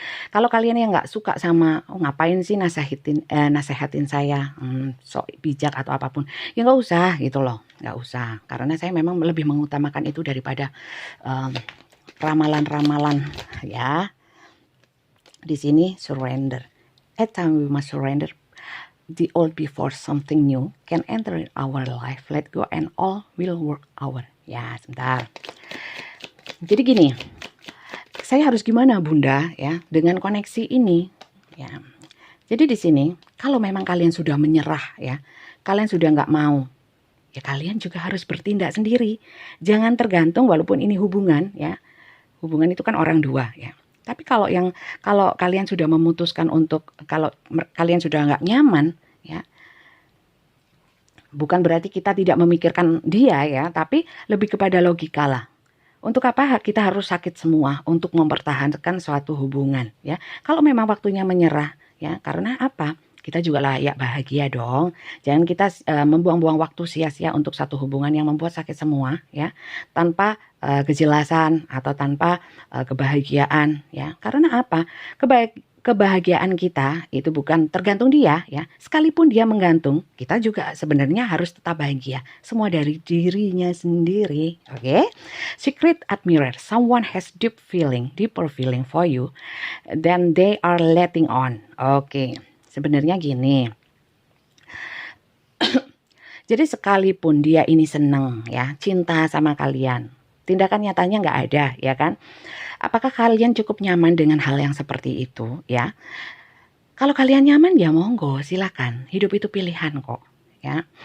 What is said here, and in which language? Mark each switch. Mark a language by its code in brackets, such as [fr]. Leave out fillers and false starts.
[id] Kalau kalian yang nggak suka sama ngapain sih nasehatin saya sok bijak atau apapun, ya nggak usah gitu loh, nggak usah. Karena saya memang lebih mengutamakan itu daripada ramalan-ramalan ya. Di sini surrender. [en] At time we must surrender the old before something new can enter our life. Let go and all will work our. [id] Ya, sebentar. Jadi gini, saya harus gimana Bunda ya dengan koneksi ini ya. Jadi di sini kalau memang kalian sudah menyerah ya, kalian sudah nggak mau, ya kalian juga harus bertindak sendiri. Jangan tergantung, walaupun ini hubungan ya. Hubungan itu kan orang dua ya. Tapi kalau kalian sudah memutuskan untuk, kalau kalian sudah nggak nyaman ya, bukan berarti kita tidak memikirkan dia ya, tapi lebih kepada logika lah. Untuk apa kita harus sakit semua untuk mempertahankan suatu hubungan ya? Kalau memang waktunya menyerah ya, karena apa? Kita juga layak bahagia dong. Jangan kita membuang-buang waktu sia-sia untuk satu hubungan yang membuat sakit semua ya, tanpa kejelasan atau tanpa kebahagiaan ya. Karena apa? Kebahagiaan kita itu bukan tergantung dia ya. Sekalipun dia menggantung, kita juga sebenarnya harus tetap bahagia. Semua dari dirinya sendiri. Oke? [en] Secret admirer, someone has deeper feeling for you than they are letting on. [id] Oke. Sebenarnya gini. Jadi sekalipun dia ini seneng ya, cinta sama kalian, tindakan nyatanya nggak ada ya kan? Apakah kalian cukup nyaman dengan hal yang seperti itu ya? Kalau kalian nyaman ya monggo, silakan. Hidup itu pilihan kok ya.